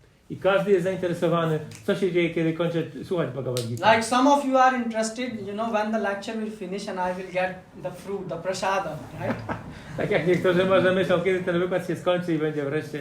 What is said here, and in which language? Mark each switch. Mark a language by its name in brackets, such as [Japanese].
[Polish] I każdy jest zainteresowany, co się dzieje, kiedy kończę słuchać Bhagavad Gita. [English] Like some of you are interested, when the lecture will finish and I will get the fruit, the prasada, right? [Polish] Tak jak niektórzy może myślą, kiedy ten wykład się skończy i będzie wreszcie